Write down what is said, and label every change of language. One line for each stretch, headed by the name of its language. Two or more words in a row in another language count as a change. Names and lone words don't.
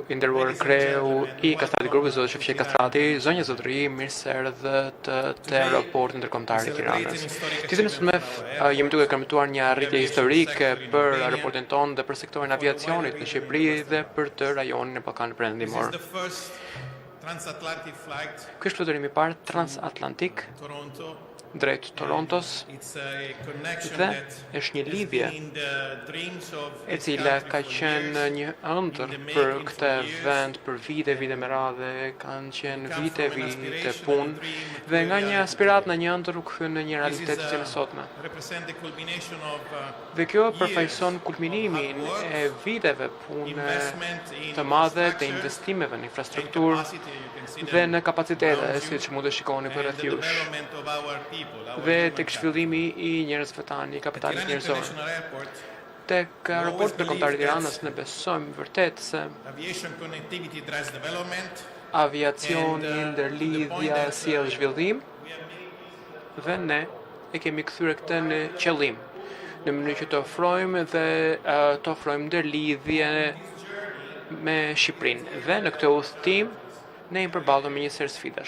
Albanian: i nderuar kreu i Castrati Grupit, Zoti Shefqet Kastrati, zonja zotëri, mirë se erdhët te aeroporti ndërkombëtar i Tiranës. Ditën e sotme jemi duke kërmëtuar një arritje historike për aeroportin tonë dhe për sektorin aviacionit në Shqipëri dhe për të rajonin e Ballkanit Perëndimor.
English: the first transatlantic flight
Albanian: Ky është fluturimi i parë transatlantik
English: Toronto.
Albanian: drejt Torontos
English: It's a connection
Albanian: dhe
English: that
Albanian: është një lidhje
English: in the dreams of
Albanian: e cila ka qenë një ëndër për këtë vend për vite me radhë, kanë qenë vite punë dhe nga një aspirat në një ëndër u kthye në një realitet që në sotme.
English: represent the culmination of
Albanian: Dhe kjo përfaqëson kulminimin e viteve pune të madhe të investimeve në infrastrukturë
English: capacity you can see
Albanian: dhe në kapacitete, siç mund të shikoni për rreth jush,
English: development of our people, our
Albanian: dhe
English: human
Albanian: tek zhvillimi i njerëzve tanë, i kapitalit
English: Tirana
Albanian: njerëzor.
English: International Airport,
Albanian: Tek aeroporti ndërkombëtar i Tiranës ne besojmë vërtet se
English: aviation connectivity drives development.
Albanian: aviacioni, ndërlidhja sjell zhvillim dhe ne e kemi kthyer këtë në qëllim në mënyrë që të ofrojmë dhe të ofrojmë ndërlidhje me Shqipërinë. Dhe në këtë udhtim ne jemi përballur me një sër sfidash.